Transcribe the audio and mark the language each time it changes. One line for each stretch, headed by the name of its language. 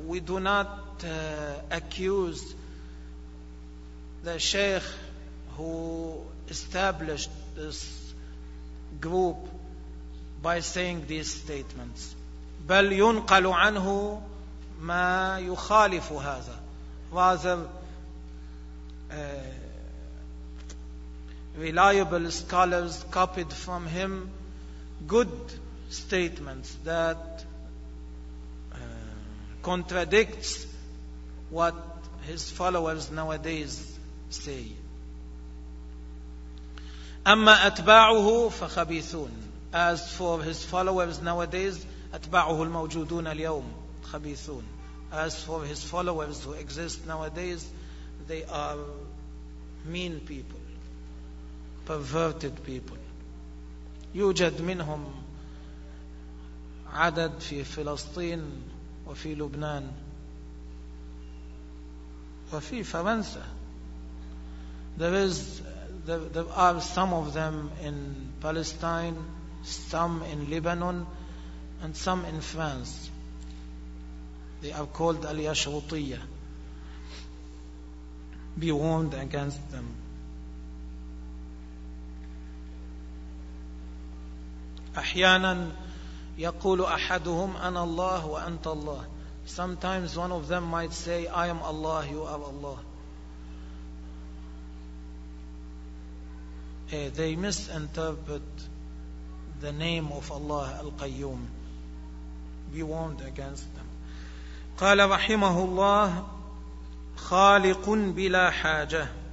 English: We do not accuse the sheikh who established this group by saying these statements.
Arabic: بل ينقل عنه ما يخالف هذا.
English: Rather, reliable scholars copied from him good statements that contradicts what his followers nowadays say.
Arabic: أما أتباعه فخبيثون.
English: As for his followers nowadays,
Arabic: أتباعه الموجودون اليوم خبيثون.
English: As for his followers who exist nowadays, they are mean people, perverted people.
Arabic: يوجد منهم عدد في فلسطين وفي لبنان وفي فرنسا.
English: There are some of them in Palestine, some in Lebanon, and some in France. They are called al-Yashrutiyya. Be warned against them.
Arabic: أحيانا يقول أحدهم أنا الله وأنت الله.
English: Sometimes one of them might say I am Allah, you are Allah. They misinterpret the name of Allah Al-Qayyum. Be warned against them.
Arabic: قال رحمه الله خالق بلا حاجة.